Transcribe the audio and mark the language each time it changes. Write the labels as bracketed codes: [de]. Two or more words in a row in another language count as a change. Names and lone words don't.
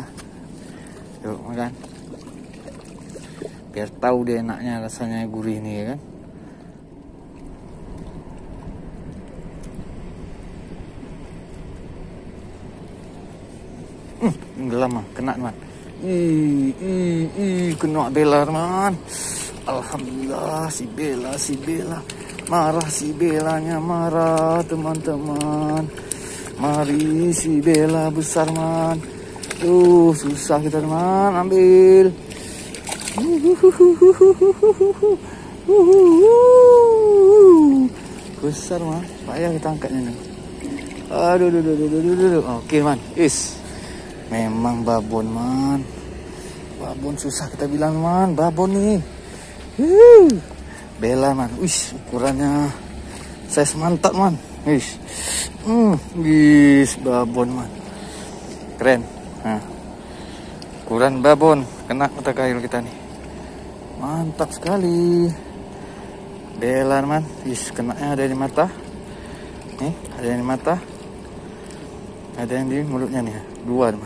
[id] Yuk makan. Biar tahu deh enaknya, rasanya gurih nih ya kan. Gelam, kena man. Kena Bella man. Alhamdulillah si Bella. Marah si Bellanya, marah teman-teman. Mari si Bella besar man. Susah kita teman, ambil. Besar man, payah kita angkatnya nih. Aduh. Oke man, memang babon man. Babon susah kita bilang man, babon nih. Bella man, ukurannya size mantap man. Babon man, keren. Nah, ukuran babon, kena mata kail kita nih, mantap sekali. Bella man, kenanya ada di mata. Nih, ada yang di mata, ada yang di mulutnya nih, 2 teman.